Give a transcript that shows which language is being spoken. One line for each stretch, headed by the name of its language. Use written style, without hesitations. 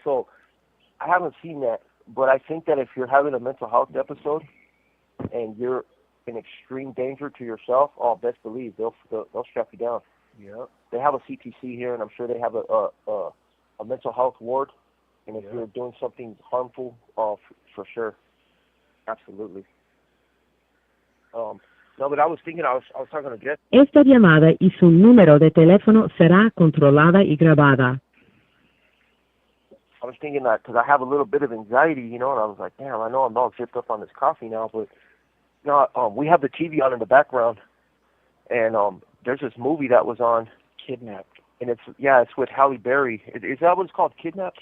English: So I haven't seen that, but I think that if you're having a mental health episode and you're in extreme danger to yourself, best believe they'll strap you down. Yeah. They have a CTC here, and I'm sure they have a mental health ward. And if you're doing something harmful, for sure, absolutely. No, but I was thinking, I was talking to Jeff.
Spanish: Esta llamada y su número de teléfono será controlada y grabada.
English: I was thinking that because I have a little bit of anxiety, you know, and I was like, damn, I know I'm all zipped up on this coffee now, but we have the TV on in the background, and there's this movie that was on, Kidnapped, and it's with Halle Berry. Is that what it's called? Kidnapped?